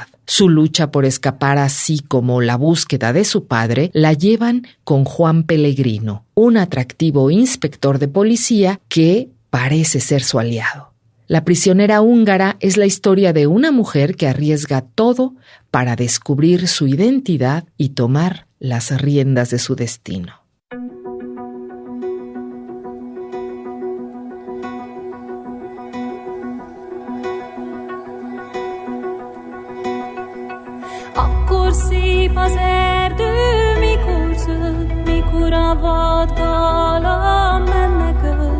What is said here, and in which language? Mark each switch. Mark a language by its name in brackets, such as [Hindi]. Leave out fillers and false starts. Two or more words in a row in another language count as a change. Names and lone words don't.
[Spanish] Su lucha por escapar, así como la búsqueda de su padre, la llevan con Juan Pellegrino, un atractivo inspector de policía que parece ser su aliado. La prisionera húngara es la historia de una mujer que arriesga todo para descubrir su identidad y tomar las riendas de su destino. [Hungarian] Akkor szép az erdő, mikor zöld, mikor a vadgalam menekült.